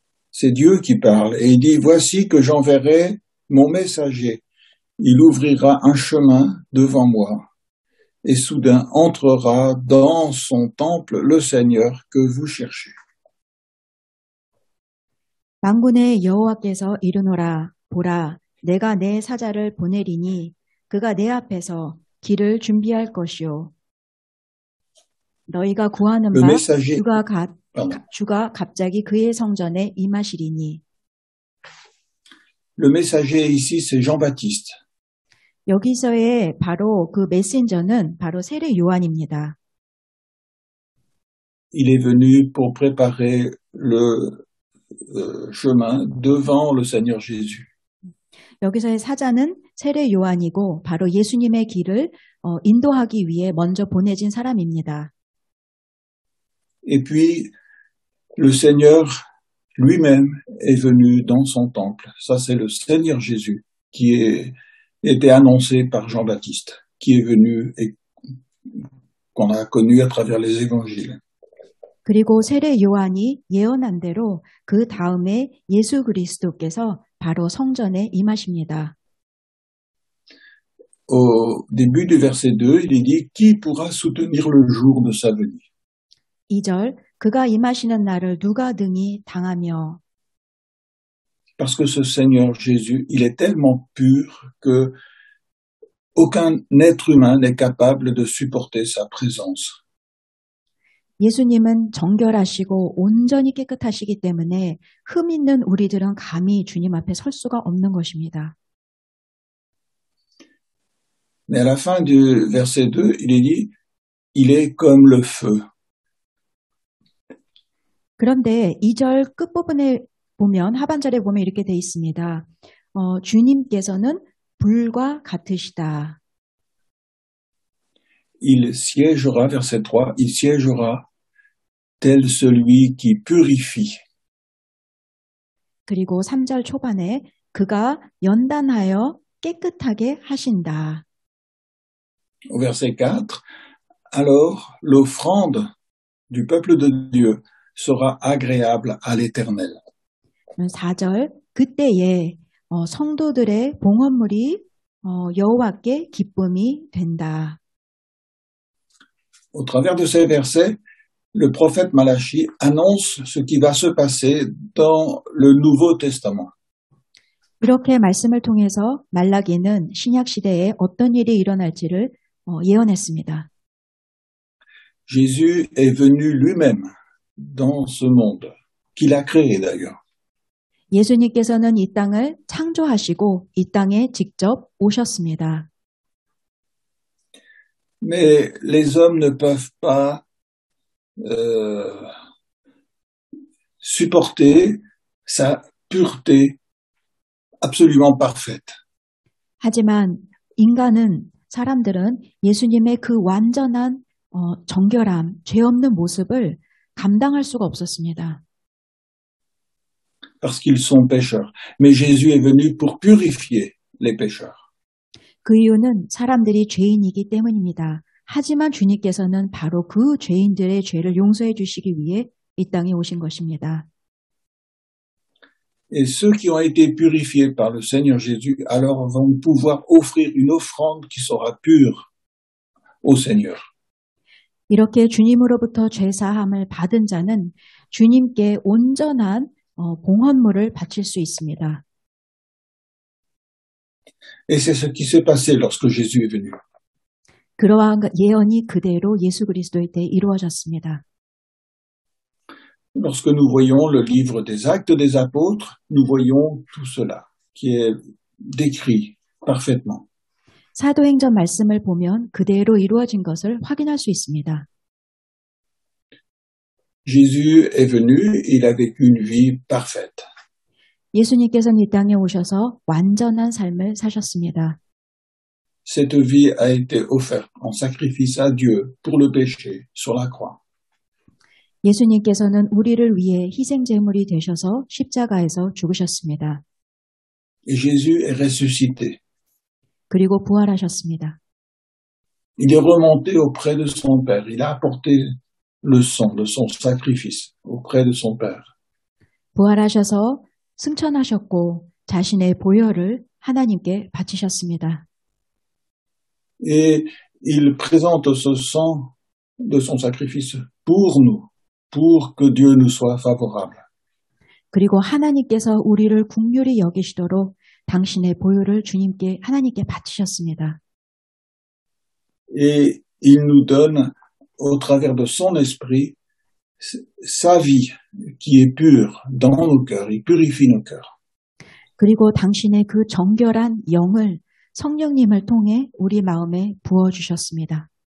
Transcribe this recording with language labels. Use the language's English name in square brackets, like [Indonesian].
[French] C'est Dieu qui parle et il dit, voici que j'enverrai mon messager. Il ouvrira un chemin devant moi et soudain entrera dans son temple le Seigneur que vous cherchez. [Korean] 만군의 여호와께서 이르노라 보라 내가 내 사자를 보내리니 그가 내 앞에서 길을 준비할 것이요. 너희가 구하는 [French] Le [Korean] 바 [French] messager, [Korean] 주가 갑자기 그의 성전에 임하시리니. [French] le messager ici, c'est Jean-Baptiste. [Korean] 여기서의 바로 그 메신저는 바로 세례 요한입니다. [French] Il est venu pour préparer le chemin devant le Seigneur Jésus. [Korean] 여기서의 사자는 세례 요한이고 바로 예수님의 길을 인도하기 위해 먼저 보내진 사람입니다. [French] Et puis, le Seigneur lui-même est venu dans son temple. Ça, c'est le Seigneur Jésus qui était annoncé par Jean-Baptiste, qui est venu et qu'on a connu à travers les évangiles. [Korean] 그리고 세례 요한이 예언한 대로 그 다음에 예수 그리스도께서 바로 성전에 임하십니다. [French] Au début du verset 2, il est dit « Qui pourra soutenir le jour de sa venue » [Korean] 2절 그가 임하시는 날을 누가 등이 당하며. [French] Parce que ce Seigneur Jésus, il est tellement pur que aucun être humain n'est capable de supporter sa présence. [Korean] 예수님은 정결하시고 온전히 깨끗하시기 때문에 흠 있는 우리들은 감히 주님 앞에 설 수가 없는 것입니다. [French] Mais à la fin du verset 2, il est dit « Il est comme le feu ». [Korean] 그런데 2절 끝부분에 보면 하반절에 보면 이렇게 돼 있습니다. 주님께서는 불과 같으시다. [French] Il siégera, verset 3, il siégera tel celui qui purifie. [Korean] 그리고 3절 초반에 그가 연단하여 깨끗하게 하신다. [French] Au verset 4, alors l'offrande du peuple de Dieu sera agréable à l'Éternel. [Korean] 4절 그때에 성도들의 봉헌물이 여호와께 기쁨이 된다. [French] Au travers de ces versets, le prophète Malachi annonce ce qui va se passer dans le Nouveau Testament. [Korean] 이렇게 말씀을 통해서 말라기는 신약 시대에 어떤 일이 일어날지를 예언했습니다. [French] Jésus est venu lui-même dans ce monde, qu'il a créé d'ailleurs. [Korean] 예수님께서는 이 땅을 창조하시고 이 땅에 직접 오셨습니다. [French] Mais les hommes ne peuvent pas supporter sa pureté absolument parfaite. [Korean] 하지만 사람들은 예수님의 그 완전한 정결함, 죄 없는 모습을 감당할 수가 없었습니다. [French] Parce qu'ils sont pécheurs. Mais Jésus est venu pour purifier les pécheurs. [Korean] 그 이유는 사람들이 죄인이기 때문입니다. 하지만 주님께서는 바로 그 죄인들의 죄를 용서해 주시기 위해 이 땅에 오신 것입니다. [French] Et ceux qui ont été purifiés par le Seigneur Jésus, alors vont pouvoir offrir une offrande qui sera pure au Seigneur. [Korean] 이렇게 주님으로부터 죄 사함을 받은 자는 주님께 온전한 봉헌물을 바칠 수 있습니다. [French] Et c'est ce qui s'est passé lorsque Jésus est venu. [Korean] 그러한 예언이 그대로 예수 그리스도의 때에 이루어졌습니다. [French] Lorsque nous voyons le livre des Actes des Apôtres, nous voyons tout cela qui est décrit parfaitement. [Korean] 사도행전 말씀을 보면 그대로 이루어진 것을 확인할 수 있습니다. [French] Jésus est venu, il a vécu une vie parfaite. [Korean] 예수님께서는 이 땅에 오셔서 완전한 삶을 사셨습니다. [French] Cette vie a été offerte en sacrifice à Dieu pour le péché sur la croix. [Korean] 예수님께서는 우리를 위해 희생 제물이 되셔서 십자가에서 죽으셨습니다. [French] Et Jésus est ressuscité. [Korean] 그리고 부활하셨습니다. [French] Il est remonté auprès de son Père. Il a apporté le sang de son sacrifice auprès de son Père. [Korean] 부활하셔서 승천하셨고 자신의 보혈을 하나님께 바치셨습니다. [French] Et il présente ce sang de son sacrifice pour nous, pour que Dieu nous soit favorable. [Korean] 그리고 하나님께서 우리를 긍휼히 여기시도록 당신의 보혈을 주님께 하나님께 바치셨습니다. [French] Et il nous donne, au travers de son esprit, sa vie qui est pure dans nos cœurs. Il purifie nos cœurs. [Korean] 그리고 당신의 그 정결한 영을 성령님을 통해 우리 마음에 부어주셨습니다.